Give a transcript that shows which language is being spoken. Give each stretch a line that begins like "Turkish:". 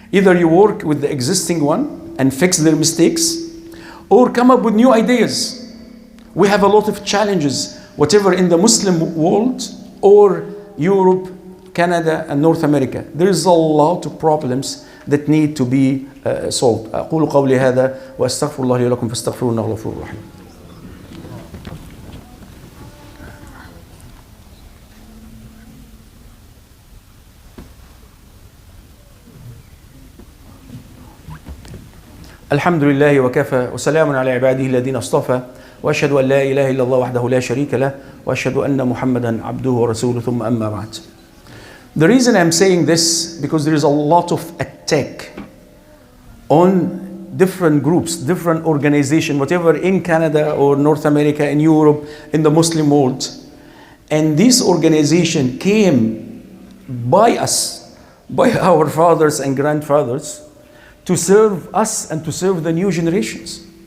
English: Either you work with the existing one and fix their mistakes, or come up with new ideas. We have a lot of challenges, whatever in the Muslim world or Europe, Canada, and North America. There is a lot of problems that need to be solved.
Arabic: أقول قولي هذا وأستغفر الله لي ولكم فاستغفروه إنه غفور رحيم. الحمد لله وكفى وسلام على عباده الذين اصطفى وأشهد أن لا إله إلا الله وحده لا شريك له وأشهد أن محمدا عبده ورسوله ثم أما بعد.
English: The reason I'm saying this because there is a lot of attack on different groups, different organizations, whatever in Canada or North America, in Europe, in the Muslim world. And this organization came by us, by our fathers and grandfathers, to serve us and to serve the new generations.